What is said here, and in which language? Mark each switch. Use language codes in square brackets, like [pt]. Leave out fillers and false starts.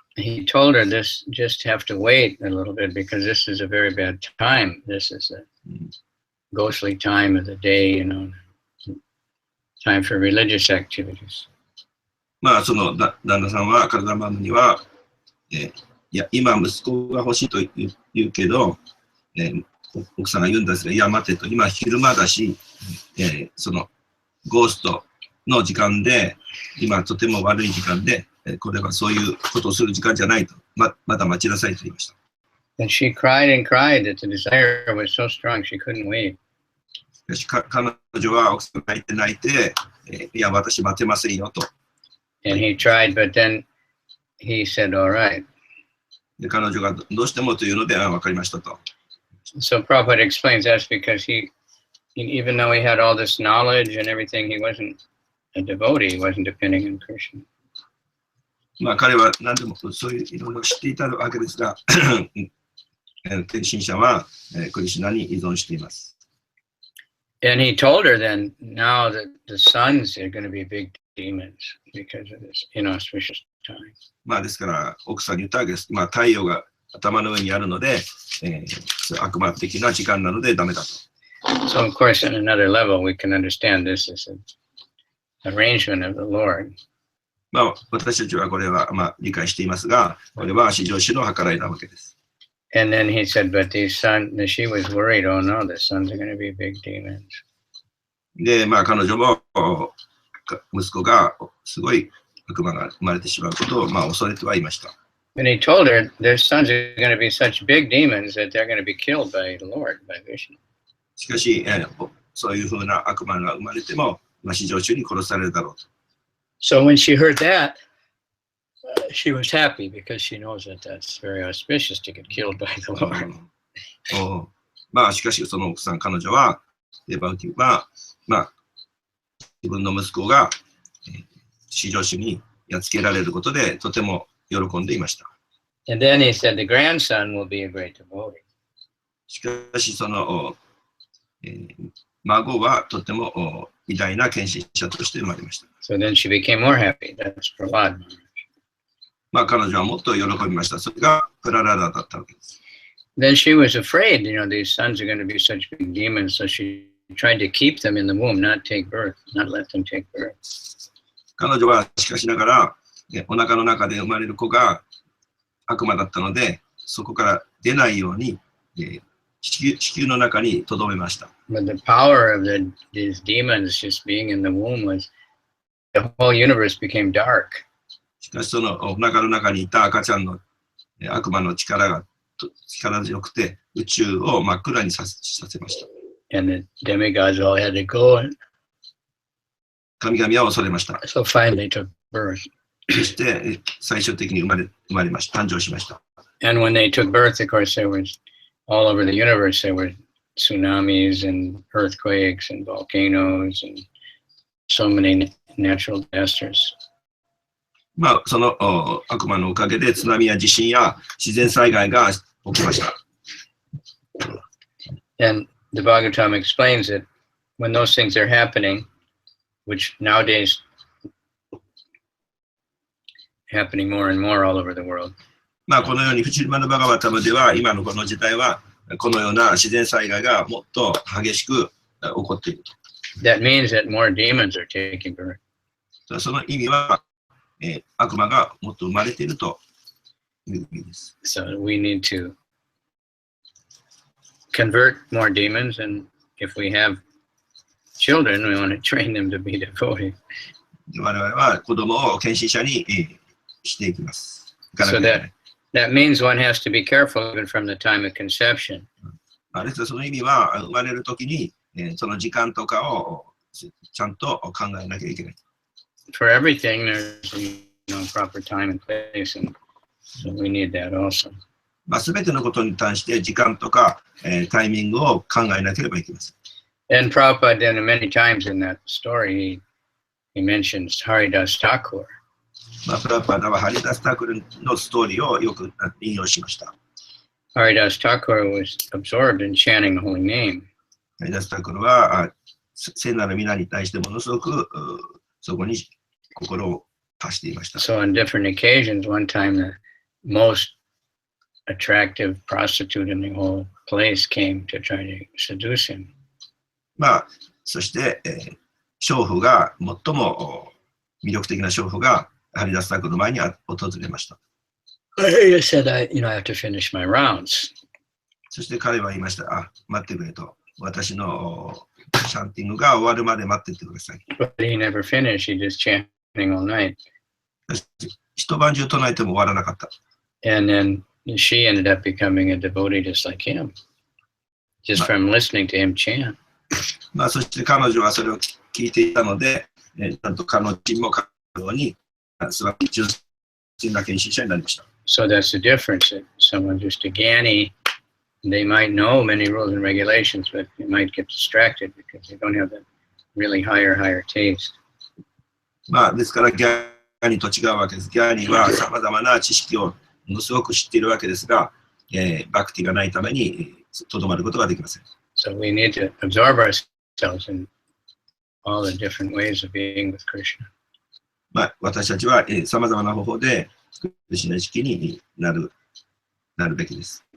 [en] He told her this just have to wait a little bit because this is a very bad time. This is a ghostly time of the day, time for religious activities. [ja] まあ、その旦那さんは、カルダナマムニは、いや、今息子が欲しいと言うけど、奥さんが言うんですが、いや、待てと、今昼間だし、そのゴーストの時間で、今とても悪い時間で、これはそういうことをする時間じゃないと、まだ待ちなさいと言いました。 [en] And she cried and cried that the desire was so strong she couldn't wait. [ja] 彼女は奥さんが泣いて、いや、私待てませんよと。 [en] And he tried, but then he said, all right. [ja] で彼女がどうしてもというので、分かりましたと。 [en] So Prabhupada explains that's because he, even though he had all this knowledge and everything, he wasn't a devotee, he wasn't depending on Krishna. [ja] まあ彼は何でもそういういろいろ知っていたわけですが、天心者はクリシュナに依存しています。 [en] And he told her then, now that the sons are going to be big demons because of this inauspicious time. [ja] まあですから奥さんに言ったわけです。まあ太陽が頭の上にあるので、悪魔的な時間なのでダメだと。 [en] So of course, on another level, we can understand this as an arrangement of the Lord. [ja] まあ私たちはこれは理解していますが、これは至上主の計らいなわけです。 [en] And then he said, but these sons, she was worried, oh no, the sons are going to be big demons. [ja] で、まあ彼女も息子がすごい悪魔が生まれてしまうことを、恐れてはいました。 [en] And he told her their sons are going to be such big demons that they're going to be killed by the Lord, by Vishnu. [ja] しかし、そういうふうな悪魔が生まれても、至上主に殺されるだろうと。 [en] So when she heard that, she was happy because she knows that that's very auspicious to get killed by the Lord. [ja] しかし、その奥さん、彼女は、デバウティは、自分の息子が、至上主にやっつけられることで、とても喜んでいました。 [en] And then he said, the grandson will be a great devotee. [ja] しかし、その、孫はとても偉大な献身者として生まれました。 [en] So then she became more happy. That's Prahlad. [ja] 彼女はもっと喜びました。それがプララダだったわけです。 [en] Then she was afraid, these sons are going to be such big demons, so she tried to keep them in the womb, not take birth, not let them take birth. [ja] 彼女はしかしながら、お腹の中で生まれる子が悪魔だったので、そこから出ないように、子宮の中に留めました。 [en] But the power of these demons just being in the womb was, the whole universe became dark. [ja] しかしそのお腹の中にいた赤ちゃんの悪魔の力強くて宇宙を真っ暗にさせました。 [en] And the demigods all had to go. [ja] 神々は恐れました。 [en] So finally took birth. [ja] そして最終的に生まれました。誕生しました。 [en] And when they took birth, of course, there was all over the universe, there were tsunamis and earthquakes and volcanoes and so many natural disasters. [ja] その悪魔のおかげで津波や地震や自然災害が起きました。 [en] And the Bhagavatam explains that when those things are happening, which nowadays happening more and more all over the world. [ja] このようにフチルマのバガバタムでは今のこの時代はこのような自然災害がもっと激しく起こっていると。 [en] That means that more demons are taking birth. [ja] その意味は悪魔がもっと生まれているという意味です。 [en] So we need to convert more demons, and if we have children, we want to train them to be devotees. [ja] 我々は子供を献身者にしていきます。 [en] So that means one has to be careful even from the time of conception. [ja] ですからその意味は生まれるときにその時間とかをちゃんと考えなきゃいけない。 [en] For everything, there's proper time and place, and so we need that also. [ja] すべてのことに対して時間とかタイミングを考えなければいけません。 [en] And Prabhupada, many times in that story, he mentions Haridas Thakur. [ja] プラパダはハリダスタクルのストーリーをよく引用しました。 [en] Haridas Thakur was absorbed in chanting the holy name. [ja] ハリダスタクルは聖なる皆に対してものすごくそこに心を貸していました。 [en] So on different occasions, one time the most attractive prostitute in the whole place came to try to seduce him. [ja] そして、娼婦が最も魅力的な娼婦がハリダスタクの前に訪れました。 [en] He said, I have to finish my rounds. [ja] そして彼は言いました。待ってくれと。私のシャンティングが終わるまで待っててください。 [en] But he never finished. He just chanting all night. [ja] 一晩中唱えても終わらなかった。 [en] And then she ended up becoming a devotee just like him, just from listening to him chant. [ja] そして彼女はそれを聞いていたので、ちゃんと彼女も彼女に素晴らしい純粋な献身者になりました。 [en] So that's the difference. That someone just a Gyani, they might know many rules and regulations, but they might get distracted because they don't have that really higher taste. [ja] ですからギャニと違うわけです。ギャニはさまざまな知識をものすごく知っているわけですが、バクティがないためにとどまることができません。 [en] So we need to absorb ourselves in all the different ways of being with Krishna. [ja] 私たちはさまざまな方法でクリシュナ意識になるべきです。